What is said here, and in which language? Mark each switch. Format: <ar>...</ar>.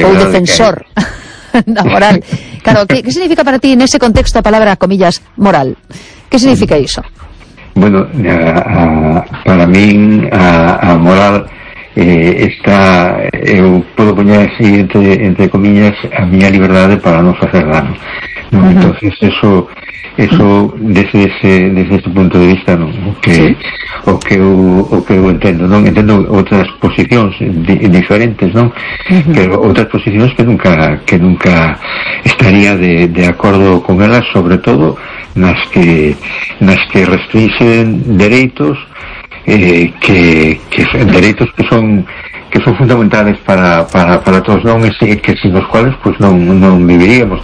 <gl>ou defensor da moral. Claro, que significa para ti, nese contexto, a palabra, comillas, moral? Que significa iso? Bueno, para min, a moral... está, eu podo poñer así entre comillas a miña liberdade para non facer dano, ¿no? Uh-huh.</gl> <es>Entonces eso desde ese punto de vista, ¿no?</es> <gl>o que eu entendo, ¿no? Entendo outras posicións diferentes, ¿no? Uh-huh. Pero outras posicións que nunca estaría de acordo con elas, sobre todo nas que restringen dereitos dereitos que son fundamentales para todos, non é que</gl> <es>sin os cuales pues</es> <gl>non viviríamos.</gl>